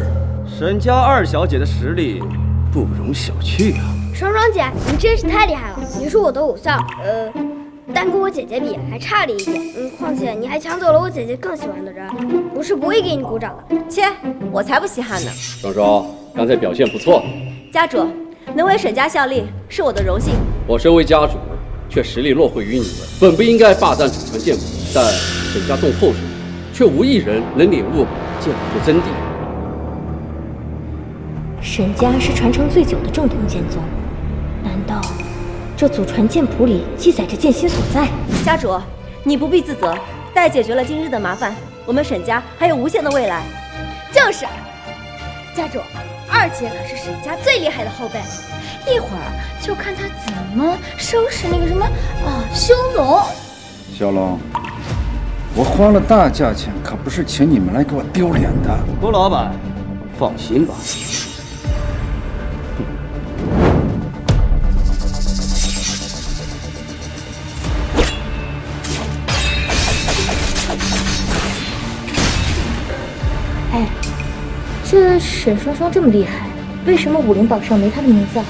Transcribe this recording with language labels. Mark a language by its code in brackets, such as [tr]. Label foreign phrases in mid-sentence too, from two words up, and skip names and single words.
[zh] 沈家2小姐的實力不容小覷啊！雙雙姐，你真是太厲害了，你是我的偶像，但跟我姐姐比還差了一點。況且你還搶走了我姐姐更喜歡的人，我是不會給你鼓掌的。切，我才不稀罕呢。雙雙，剛才表現不錯。家主，能為沈家效力是我的榮幸。我身為家主，卻實力落後於你們，本不應該霸佔祖傳劍譜。但沈家眾後人卻無一人能領悟劍譜的真諦。沈家是傳承最久的正統劍宗，難道這祖傳劍譜裡記載着劍心所在？家主，你不必自責，待解決了今日的麻煩，我們沈家還有無限的未來。就是，家主，二姐可是沈家最厲害的後輩，一會兒就看她怎麼收拾那個什麼修龍。小龍，我花了大價錢，可不是請你們來給我丟臉的。郭老闆，放心吧。哎，这沈雙雙這麼厲害，為什麼武林榜上沒她的名字啊？